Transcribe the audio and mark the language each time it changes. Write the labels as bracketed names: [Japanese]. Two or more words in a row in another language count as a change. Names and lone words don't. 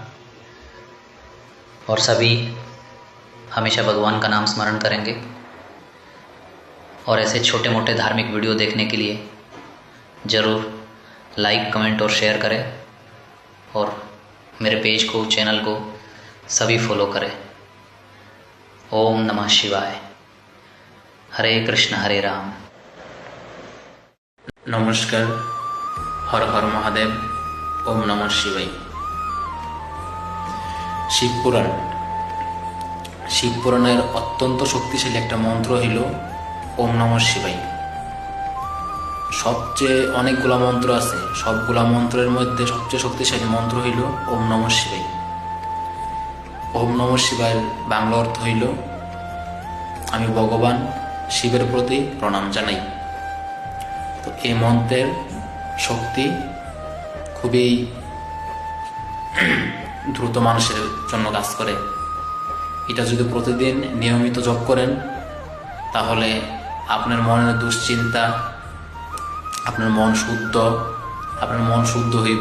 [Hindi] और सभी हमेशा भगवान का नाम स्मरण करेंगे। और ऐसे छोटे मोटे धार्मिक वीडियो देखने के लिए ज़रूर लाइक, कमेंट और शेयर करें। और मेरे पेज को, चैनल को सभी फॉलो करें। [Sanskrit] ओम नमः शिवाय। हरे कृष्ण हरे राम। [Bangla] নমস্কার। হর হর মহাদেব। ওম নমঃ শিবায়। শিবপুরাণ। শিবপুরাণের অত্যন্ত শক্তিশালী একটা মন্ত্র হইল [Sanskrit] ওম নমঃ শিবায়। [Bangla] সবচেয়ে অনেকগুলা মন্ত্র আছে, সবগুলা মন্ত্রের মধ্যে সবচেয়ে শক্তিশালী মন্ত্র হইল [Sanskrit] ওম নমঃ শিবায়। [Bangla] ওম নমঃ শিবায়ের বাংলা অর্থ হইল আমি ভগবান শিবের প্রতি প্রণাম জানাই। তো এই মন্ত্রের শক্তি খুবই দ্রুত মানুষের জন্য কাজ করে। এটা যদি প্রতিদিন নিয়মিত জপ করেন তাহলে আপনার মনের দুশ্চিন্তা, আপনার মন শুদ্ধ হইব।